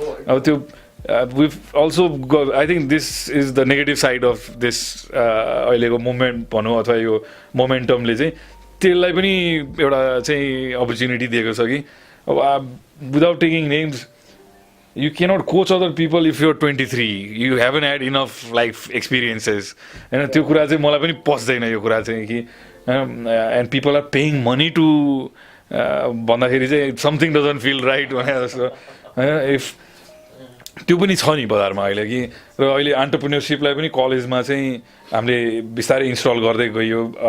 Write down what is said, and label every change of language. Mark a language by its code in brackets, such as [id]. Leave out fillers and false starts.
[ne] अब त्यो [en] we've also got, I think this is the negative side of this [ne] अहिलेको movement भनौँ अथवा यो मोमेन्टमले चाहिँ त्यसलाई पनि एउटा चाहिँ अपर्च्युनिटी दिएको छ कि [en] Without taking names you cannot coach other people if you're 23. You haven't had enough life experiences. [ne] होइन त्यो कुरा चाहिँ मलाई पनि पस्दैन यो कुरा चाहिँ कि [en] and people are paying money to [ne] भन्दाखेरि चाहिँ [en] something doesn't feel right [ne] भने जस्तो होइन. इफ त्यो पनि छ नि बजारमा अहिले कि. र अहिले अन्टरप्रेन्योरसिपलाई पनि कलेजमा चाहिँ हामीले बिस्तारै इन्स्टल गर्दै गयो.